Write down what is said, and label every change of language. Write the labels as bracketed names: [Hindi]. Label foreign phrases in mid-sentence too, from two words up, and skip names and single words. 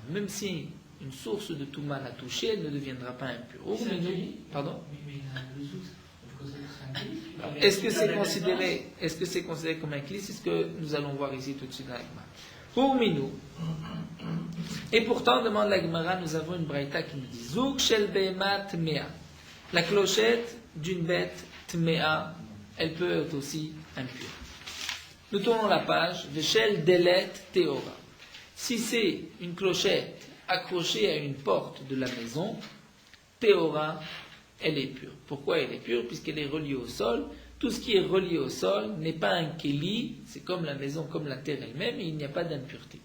[French] Même si une source de Touma l'a touchée, elle ne deviendra pas impure. Pardon? Est-ce que c'est considéré comme un cli? C'est ce que nous allons voir ici tout de suite dans la Gemara. Pour Minou. Et pourtant, demande la Gemara, nous avons une braïta qui nous dit [Hebrew] זוג של בהמה טמאה. [French] La clochette d'une bête tmea, elle peut être aussi impure. Nous tournons la page. [Hebrew] ושל דלת טהורה. [French] Si c'est une clochette accrochée à une porte de la maison, teora, elle est pure. Pourquoi elle est pure? Puisqu'elle est reliée au sol. Tout ce qui est relié au sol n'est pas un kéli, c'est comme la maison, comme la terre elle-même, et il n'y a pas d'impureté.